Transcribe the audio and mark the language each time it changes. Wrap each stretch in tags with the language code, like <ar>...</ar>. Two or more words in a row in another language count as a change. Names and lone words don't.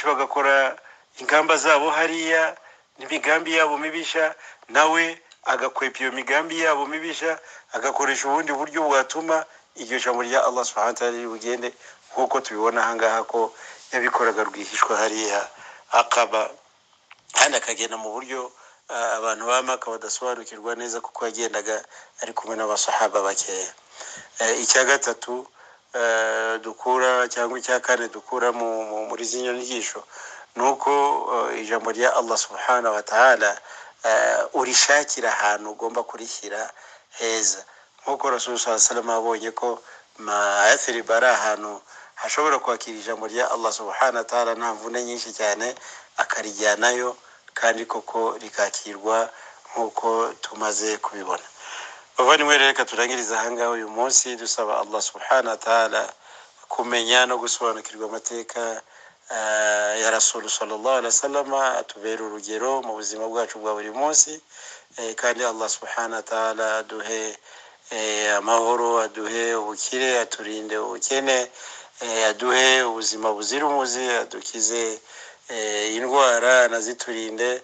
<rw>bagakora ingamba zabo hariya n'imigambi yabo mibisha, nawe agakwepa iyo migambi yabo mibisha, agakoresha ubundi buryo bwatuma iryo jambo rya Allah</rw> <ar>سبحانه وتعالى</ar> <rw>ribugende, nk'uko tubibona ahangaha ko yabikoraga rwihishwa hariya akaba, kandi akagenda mu buryo abantu ba Maka badasobanukirwa neza, kuko yagendaga ari kumwe n'abasahaba bakeya. Icya gatatu dukura cyangwa icya kane dukura muri zino nyigisho nuko ijambo rya Allah</rw> <ar>سبحانه وتعالى</ar> <rw>urishakira ahantu ugomba kurishyira heza, nk'uko Rasul</rw> <ar>صلى الله عليه وسلم</ar> <rw>abonye ko Yathrib ari ahantu hashobora kwakira ijambo rya Allah</rw> <ar>سبحانه وتعالى</ar> <rw>nta mvune nyinshi cyane, akarijyanayo kandi koko rikakirwa nk'uko tumaze kubibona. Bavandimwe, reka turangiriza ahangaha uyu munsi dusaba Allah</rw> <ar>سبحانه وتعالى</ar> <rw>kumenya no gusobanukirwa amateka ya Rasul</rw> <ar>صلى الله عليه وسلم,</ar> <rw>atubera urugero mu buzima bwacu bwa buri munsi, kandi Allah</rw> <ar>سبحانه وتعالى</ar> <rw>aduhe amahoro, aduhe ubukire, aturinde ubukene, aduhe ubuzima buzira umuze, adukize indwara anaziturinde.</rw>